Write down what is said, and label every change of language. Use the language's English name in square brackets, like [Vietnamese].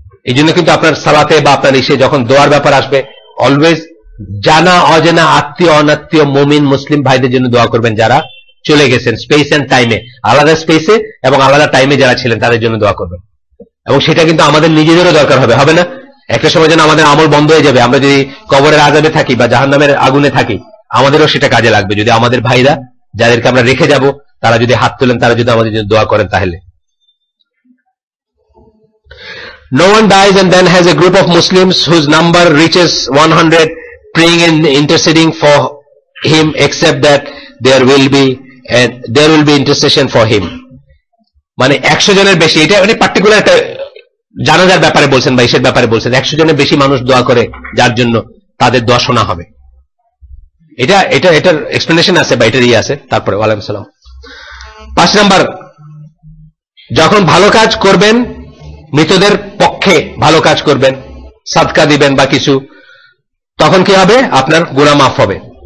[Bangla] এই জন্য কিন্তু আপনার সালাতে বা আপনার ইসে যখন দোয়ার ব্যাপার আসবে, অলওয়েজ জানা অজানা আত্মীয় অনাত্মীয় মুমিন মুসলিম ভাইদের জন্য দোয়া করবেন যারা চলে গেছেন স্পেস এন্ড টাইমে, আলাদা স্পেসে এবং আলাদা টাইমে যারা ছিলেন তাদের জন্য দোয়া করবেন। এবং সেটা কিন্তু আমাদের নিজেদেরও দরকার হবে, হবে না? একটা সময় যেন আমাদের আমল বন্ধ হয়ে যাবে, আমরা যদি কবরের আযাবে থাকি বা জাহান্নামের আগুনে থাকি, আমাদেরও সেটা কাজে লাগবে যদি আমাদের ভাইরা যাদেরকে আমরা রেখে যাব তারা যদি হাত তোলেন, তারা যদি আমাদের জন্য দোয়া করেন। [English] তাহলে no one dies and then has a group of Muslims whose number reaches 100 praying and interceding for him, except that there will be intercession for him. [Bangla] মানে 100 জনের বেশি, এটা পার্টিকুলার একটা জানাজার ব্যাপারে বলছেন বা ইসের ব্যাপারে বলছেন, 100 জনের বেশি মানুষ দোয়া করে যার জন্য তাদের দোয়া শোনা হবে। এটার এক্সপ্লেনেশন আছে বা এটার আছে। তারপরে ওয়ালাইকুম সালাম। 5 নাম্বার, যখন ভালো কাজ করবেন, মৃতদের পক্ষে ভালো কাজ করবেন, সাদকা দিবেন বা কিছু, তখন কি হবে? আপনার গুনাহ মাফ হবে।